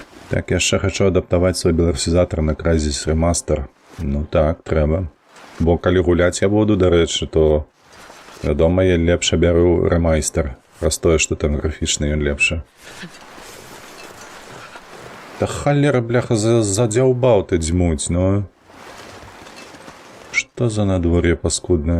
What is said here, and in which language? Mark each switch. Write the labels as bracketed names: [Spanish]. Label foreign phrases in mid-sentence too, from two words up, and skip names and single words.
[Ukrainian] Так, я ще хочу адаптувати свій беларусізатор на Crysis Remaster. Ну так, треба. [Belarusian] Бо калі гуляць я буду, дарэчы, то вядома, я лепш бяру ремайстер. Раз тое, што там графічны ён лепшы. Та халера, бляха, задзяўбаў ты дзьмуць, ну. Што за надвор'е паскуднае?